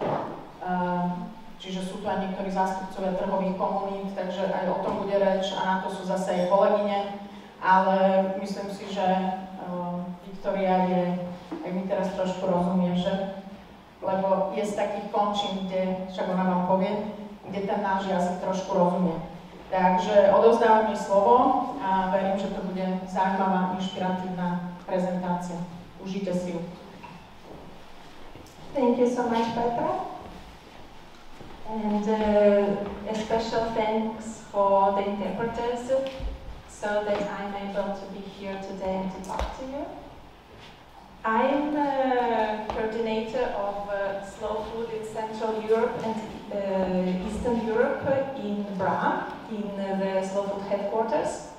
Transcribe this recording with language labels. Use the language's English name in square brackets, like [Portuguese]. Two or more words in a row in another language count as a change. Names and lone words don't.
[Slovak] čiže sú tu aj niektorí zástupcovia trhových komunít, takže aj o tom bude reč a na to sú zase aj kolegyne, ale myslím si, že Viktória je, aj mi teraz trošku rozumie, že lebo je z takých končín, kde, však ona vám povie, kde ten náš jazyk trošku rozumie. Takže odovzdávam jej slovo a verím, že to bude zaujímavá, inšpiratívna prezentácia. Užite si ju. [English] Thank you so much, Petra. And a special thanks for the interpreters, so that I'm able to be here today and to talk to you. I'm coordinator of slow food in Central Europe and Eastern Europe in Bra, in the slow food headquarters.